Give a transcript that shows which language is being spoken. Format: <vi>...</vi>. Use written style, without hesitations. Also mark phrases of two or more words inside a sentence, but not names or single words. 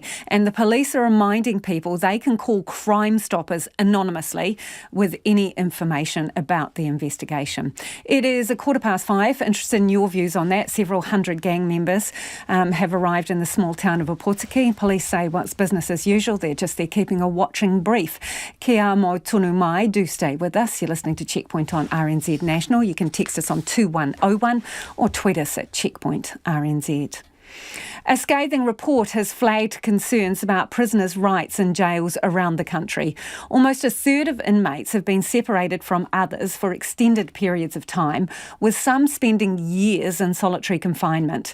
<en>And the police are reminding people they can call Crime Stoppers anonymously with any information about the investigation. It is 5:15. Interested in your views on that. Several hundred gang members have arrived in the small town of Ōpōtiki. Police say what's business as usual. They're just there keeping a watching brief.</en> <mi>Kia mo tonu mai.</mi> <en>Do stay with us. You're listening to Checkpoint on RNZ National. You can text us on 2101 or tweet us at Checkpoint RNZ. A scathing report has flagged concerns about prisoners' rights in jails around the country. Almost a third of inmates have been separated from others for extended periods of time, with some spending years in solitary confinement.</en>